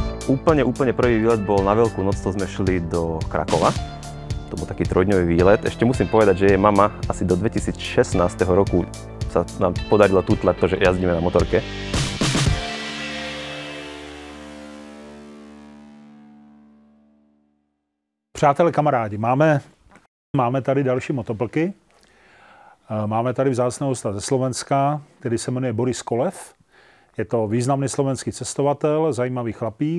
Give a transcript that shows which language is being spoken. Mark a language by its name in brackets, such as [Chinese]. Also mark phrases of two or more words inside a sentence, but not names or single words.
[Slovak] Úplne prvý výlet bol na Veľkú noc, to sme šli do Krakova. To bol taký trojdňový výlet. Ešte musím povedať, že jej mama asi do 2016 roku sa nám podarilo tutlať to, že jazdíme na motorke. [Czech] Přátelé, kamarádi, máme tady další motoplky. Máme tady vzácného hosta ze Slovenska, který se jmenuje Boris Kolev. Je to významný slovenský cestovatel, zajímavý chlapík.